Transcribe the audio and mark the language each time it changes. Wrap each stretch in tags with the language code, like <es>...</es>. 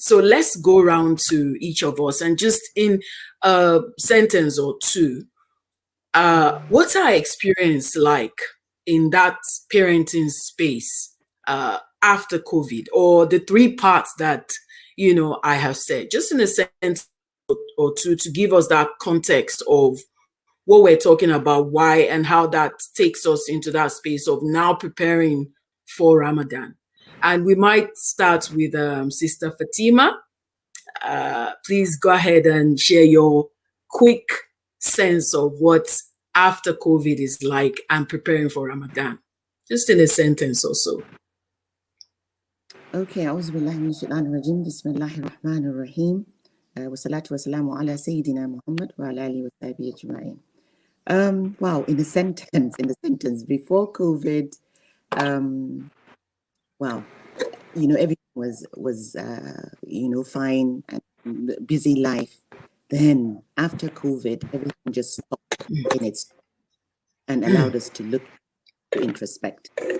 <en>So let's go around to each of us and just in a sentence or 2, what's our experience like in that parenting space after COVID, or the 3 parts that, I have said, just in a sentence or 2 to give us that context of what we're talking about, why and how that takes us into that space of now preparing for Ramadan. And we might start with Sister Fatima. Please go ahead and share your quick sense of what after COVID is like and preparing for Ramadan. Just in a sentence or so. Okay,</en> <ar>أعوذ بالله من الشيطان الرجيم بسم الله الرحمن الرحيم والصلاة والسلام على سيدنا محمد وعلى آله وصحبه أجمعين.</ar> <en>Wow, in the sentence before COVID, wow, everything was fine and busy life. Then after COVID, everything just stopped in its and allowed us to look, to introspect.</en>